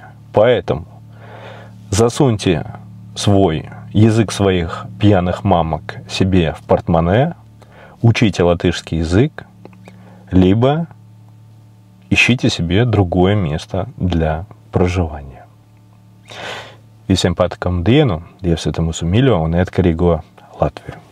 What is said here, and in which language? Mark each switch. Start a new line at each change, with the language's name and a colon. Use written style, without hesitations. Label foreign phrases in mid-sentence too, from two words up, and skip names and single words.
Russian: Поэтому засуньте свой язык своих пьяных мамок себе в портмоне, учите латышский язык, либо ищите себе другое место для проживания.
Latvian: Visiem patīkamu dienu, Dievs ir mūsu mīļo un neatkarīgo Latviju!